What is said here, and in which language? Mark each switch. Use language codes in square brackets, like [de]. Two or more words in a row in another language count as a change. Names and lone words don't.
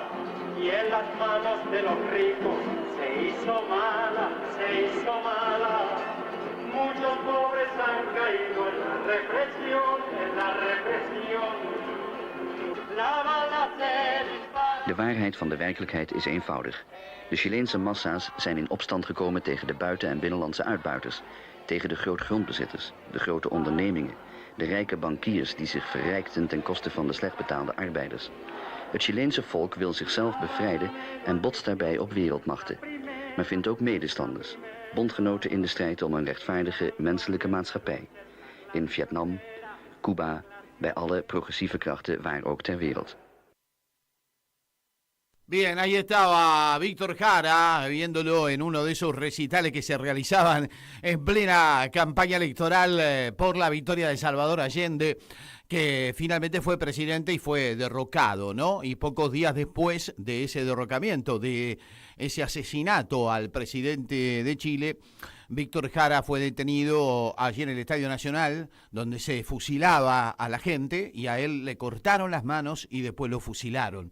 [es] Y en las manos de los ricos se hizo mala, se hizo mala. Muchos pobres han caído en la represión, en la represión. La bala se dispara. [nl] De waarheid van de werkelijkheid is eenvoudig. De Chileense massa's zijn in opstand gekomen tegen de buiten- en binnenlandse uitbuiters. Tegen de grootgrondbezitters, de grote ondernemingen. De rijke bankiers die zich verrijkten ten koste van de slecht betaalde arbeiders. Het Chileense volk wil zichzelf bevrijden en botst daarbij op wereldmachten. Maar vindt ook medestanders, bondgenoten in de strijd om een rechtvaardige menselijke maatschappij. In Vietnam, Cuba, bij alle progressieve krachten waar ook ter wereld. [es] Bien, ahí estaba Víctor Jara, viéndolo en uno de esos recitales que se realizaban en plena campaña electoral por la victoria de Salvador Allende, que finalmente fue presidente y fue derrocado, ¿no? Y pocos días después de ese derrocamiento, de ese asesinato al presidente de Chile, Víctor Jara fue detenido allí en el Estadio Nacional, donde se fusilaba a la gente, y a él le cortaron las manos y después lo fusilaron.